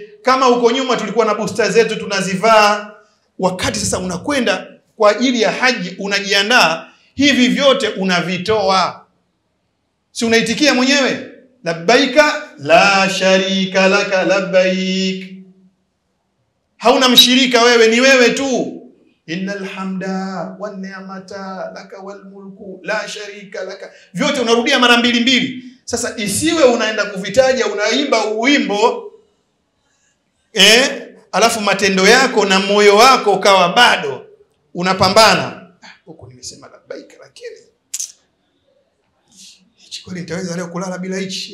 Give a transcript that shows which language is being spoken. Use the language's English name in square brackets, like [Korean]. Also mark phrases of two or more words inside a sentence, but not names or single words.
[Swahili] Kama huko nyuma tulikuwa na booster zetu tunazivaa. Wakati sasa unakwenda kwa ajili ya haji, unajiandaa, hivi vyote unavitoa. Si unaitikia mwenyewe? [Arabic] لبيك لا شريك لك لبيك. [Swahili] Hauna mshirika wewe, ni wewe tu. [Arabic] إن الحمد والنعمة لك والملك لا شريك لك. [Swahili] Vyote unarudia mara mbili mbili. Sasa isiwe unaenda kuvitaja, unaimba uwimbo alafu matendo yako na moyo wako ukawa bado unapambana. Huko nimesema labbaika, lakini hichi kweli nitaweza leo kulala bila hichi?